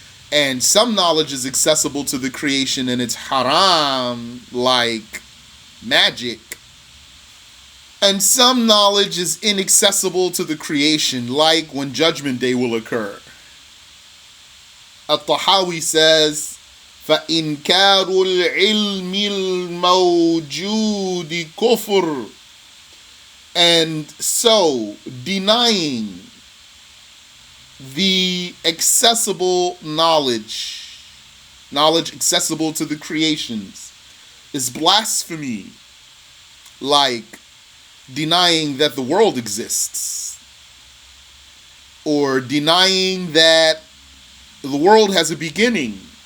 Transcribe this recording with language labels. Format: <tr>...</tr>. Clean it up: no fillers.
<en>And some knowledge is accessible to the creation and it's haram, like magic. And some knowledge is inaccessible to the creation, like when Judgment Day will occur.</en> <ar>At-TaHawi says, فَإِنْكَارُ الْعِلْمِ الْمَوْجُودِ كُفْرٌ.</ar> <en>And so, denying the accessible knowledge accessible to the creations, is blasphemy, like denying that the world exists, or denying that the world has a beginning.</en>